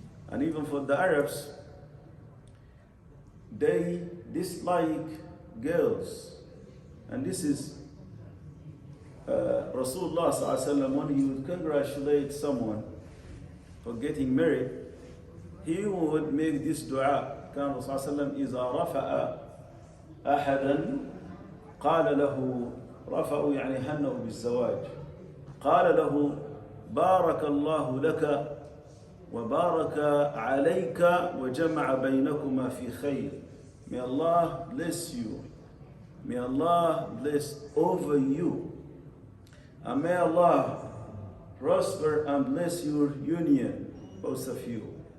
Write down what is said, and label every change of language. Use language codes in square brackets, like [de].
[en] And even for the Arabs, they dislike girls. And this is Rasulullah sallallahu alaihi wasallam, when he would congratulate someone for getting married, he would make this dua. [ar] كان الرسول صلى الله عليه وسلم إذا رفع أحدا قال له، رفعوا يعني هنأوا بالزواج، قال له: بارك الله لك وبارك عليك وجمع بينكما في خير. [en] May Allah bless you. May Allah bless over you. And may Allah prosper and bless your union, both of you.